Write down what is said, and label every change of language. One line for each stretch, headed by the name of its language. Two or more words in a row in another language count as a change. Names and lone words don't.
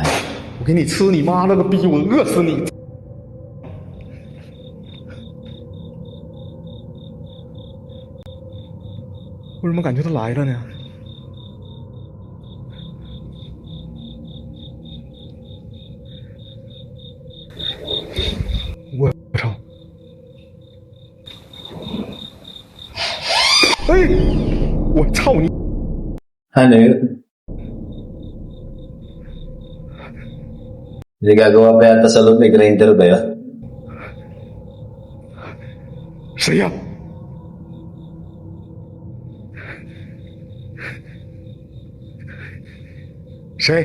Chinese: 我给你吃你妈了个逼！我饿死你！为什么感觉他来了呢？我操！哎，我操你！
Filipino: Ano yun? Hindi gagawa pa yata sa loob, may grinder ba yun?
Chinese: 谁呀？谁？